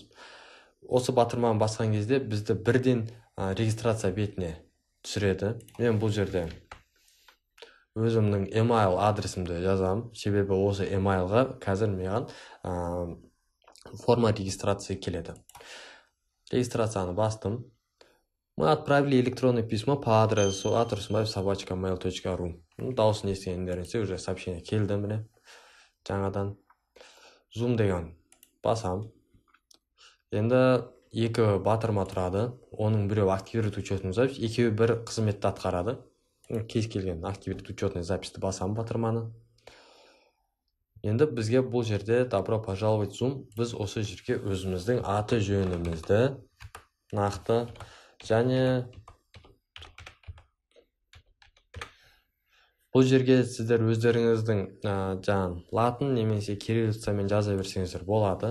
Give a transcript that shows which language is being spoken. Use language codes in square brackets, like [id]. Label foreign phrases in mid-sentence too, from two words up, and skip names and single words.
[kk] Осы батырманы басқан кезде бізді бірден регистрация бетіне түсіреді. Мен бұл жерде өзімнің email адресімді жазам. Себебі осы emailға қазір маған форма регистрация келеді. Регистрацияны бастым. [ru] Мы отправили электронное письмо по адресу atrusmail@mail.ru. [kk] Дауысын естігендеріңізде [ru] уже сообщение [kk] келді міне. Жаңадан Zoom деген басам. Енді екі батырма тұрады. Оның біреу [ru] активировать учетный запись, [kk] екеуі бір қызметті атқарады. Кез келген [ru] активировать учетный записьті [kk] басам батырманы. Енді бізге бұл жерде [ru] добро пожаловать [kk] Zoom. Біз осы жерге өзіміздің аты жөнімізді нақты және бұл жерге сіздер өздеріңіздің жаңа латын немесе кириллицамен жаза берсеңіздер болады.